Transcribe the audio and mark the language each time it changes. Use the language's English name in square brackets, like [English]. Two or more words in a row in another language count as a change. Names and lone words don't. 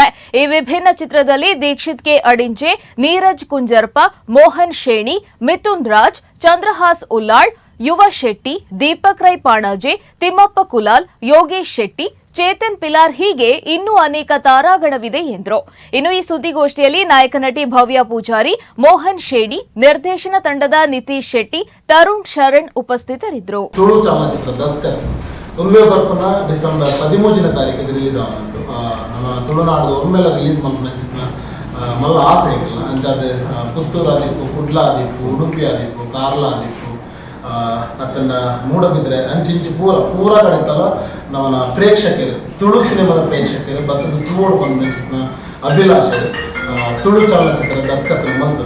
[Kannada] ಈ ವಿಭಿನ್ನ ಚಿತ್ರದಲ್ಲಿ ದೀಕ್ಷಿತ್ ಕೆ ಅಡಿಂಜೆ, ನೀರಜ್ ಕುಂಜರ್ಪ, ಮೋಹನ್ ಶೇಣಿ, ಮಿಥುನ್ ರಾಜ್, ಚಂದ್ರಹಾಸ್ ಉಲ್ಲಾಳ್, ಯುವ ಶೆಟ್ಟಿ, ದೀಪಕ್ ರೈ ಪಾಣಾಜೆ, ತಿಮ್ಮಪ್ಪ ಕುಲಾಲ್, ಯೋಗೇಶ್ ಶೆಟ್ಟಿ, ಚೇತನ್ ಪಿಲಾರ್ ಹೀಗೆ ಇನ್ನೂ ಅನೇಕ ತಾರಾಗಣವಿದೆ ಎಂದರು. ಇನ್ನು ಈ ಸುದ್ದಿಗೋಷ್ಠಿಯಲ್ಲಿ ನಾಯಕ ನಟಿ ಭವ್ಯ ಪೂಜಾರಿ, ಮೋಹನ್ ಶೇಣಿ, ನಿರ್ದೇಶನ ತಂಡದ ನಿತೀಶ್ ಶೆಟ್ಟಿ, ತರುಣ್ ಶರಣ್ ಉಪಸ್ಥಿತರಿದ್ದರು. [Tulu] ತುಳು ಚಲನಚಿತ್ರ ದಸ್ಕತ್ ಒಮ್ಮೆ ಬರ್ಪುನ ಡಿಸೆಂಬರ್ 13ನೇ ತಾರೀಕಿಗೆ ರಿಲೀಸ್ ಆಗುಂಟು. ನಮ್ಮ ತುಳುನಾಡು ಒಮ್ಮೆಲ್ಲ ರಿಲೀಸ್ ಮಾಡ್ಕೊಂಡ ಮಲ್ಲ ಆಸೆ ಇಲ್ಲ ಅಂಚಾದ ಪುತ್ತೂರು ಆದಿಪ್ಪು, ಕುಡ್ಲ ಆದಿಪ್ಪು, ಉಡುಪಿ ಆದಿಪ್ಪು, ಕಾರ್ಲ ಆದಿಪ್ಪು, ಅತ್ತನ್ನ ಮೂಡಬಿದ್ರೆ ಅಂಚಿಂಚು ಪೂರ ಕಡೆತಲ್ಲ ನಮ್ಮ ಪ್ರೇಕ್ಷಕರು, ತುಳು ಸಿನಿಮಾದ ಪ್ರೇಕ್ಷಕರು ಬತ್ತದ ತುಳು ಬಂದ ಅಭಿಲಾಷೆ ತುಳು ಚಲನಚಿತ್ರ ದಸ್ಕತ್ ಮಲ್ತದ.